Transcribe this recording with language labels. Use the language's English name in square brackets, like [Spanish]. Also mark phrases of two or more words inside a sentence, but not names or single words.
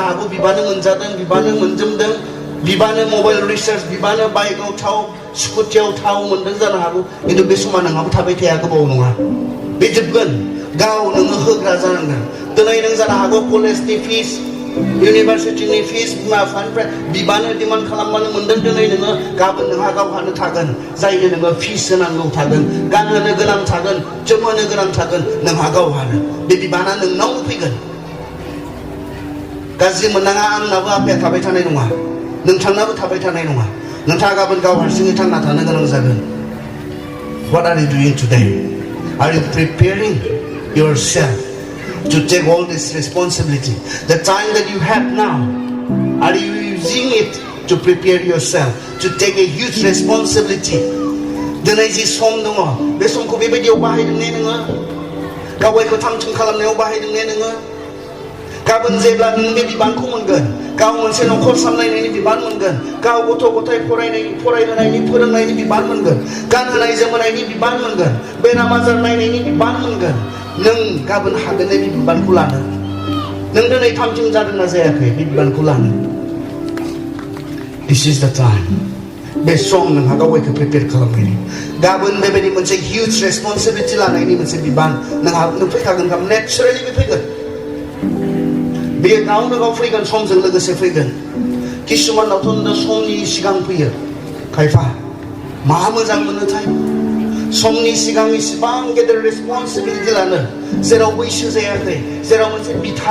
[Bodo] हागौ बिबानो मोनजादों बिबानो मोनजोबदों बिबानो मबाइल रिचार्ज बिबानो बाइकआव थाव स्कुटियाव थाव मोनदों जानो हागौ खिन्थु बे समा नोंहाबो थाबाय थाया गोबाव नङा बे जोबगोन गाव नोङो होग्रा जानांगोन दिनै नों जानो हागौ कलेजनि फिस इउनिभारसिटिनि फिस बिमा बिफानिफ्राय बिबानो डिमान्ड खालामबानो मोनदों दिनै नोङो गाबोन नोंहा गावहानो थागोन जायनो नोङो फिस होनांगौ थागोन गानहोनो गोनां थागोन जोमहोनो गोनां थागोन नोंहा गावहानो बे बिबाना नोंनावनो फैगोन गाज्रि मोननाङा आंनाबो आफाया थाबाय थानाय नङा नोंथांनाबो थाबाय थानाय नङा नोंथाङा गाबोन गाव हारसिङै थांना थानो गोनां जागोन [English] What are you doing today? Are you preparing yourself to take all this responsibility? The time that you have now, are you using it to prepare yourself to take a huge responsibility? [Bodo] दिनै जि सम दङ बे समखौ बेबायदियाव बाहायदों ने नोङो गावखौ थाम-थिम खालामनायाव बाहायदों ने नोङो गाबोन जेब्ला नों बे बिबानखौ मोनगोन गाव मोनसे न'खर सामलायनायनि बिबान मोनगोन गाव गथ' गथाय फरायहोनायनि फोरोंनायनि बिबान मोनगोन गानहोनाय जोमहोनायनि बिबान मोनगोन बेराम आजार नायनायनि बिबान मोनगोन नों गाबोन हागोन बे बिबानखौ लानो नों दिनै थाम-थिम जादोंना जायाखै बे बिबानखौ लानो [English] This is the time [Bodo] बे सम नोंहा गावखौ प्रिपेयार खालामनायनि गाबोन बेबायदि मोनसे [English] huge responsibility [Bodo] लानायनि मोनसे बिबान नोंहा फैखागोन गाबोन नेचारेलि बे फैगोन बे गावनो गाव फैगोन समजों लोगोसे फैगोन किसुमानावथ' समनि सिगां फैयो खायफा मा मोजां मोनोथाय समनि सिगां इसिबां गेदेर रेसपन्सिबिलिटि लानो जेराव बैसो जायाखै जेराव मोनसे बिथा